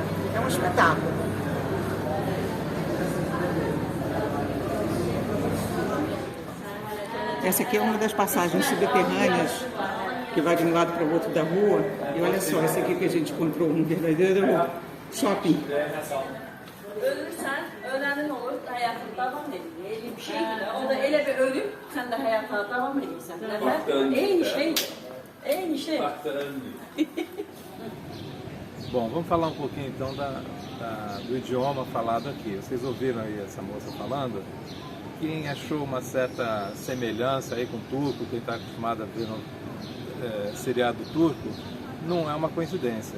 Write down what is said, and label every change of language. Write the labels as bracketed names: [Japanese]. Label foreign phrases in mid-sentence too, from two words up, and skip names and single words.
[Portuguese] É um espetáculo. Essa aqui é uma das passagens subterrâneas que vai de um lado para o outro da rua. E olha só, esse aqui que a gente encontrou um verdadeiro shopping. [Turkish] Ölürsen önemli olur, hayatın devam ediyor. Öyle bir şey değil. O da ele bir ölüm, sen de hayatına devam ediyorsun. Aynı şey. [Portuguese] Bom, vamos falar um pouquinho então do idioma falado aqui. Vocês ouviram aí essa moça falando? Quem achou uma certa semelhança aí com o turco, quem está acostumado a ver no seriado turco, não é uma coincidência.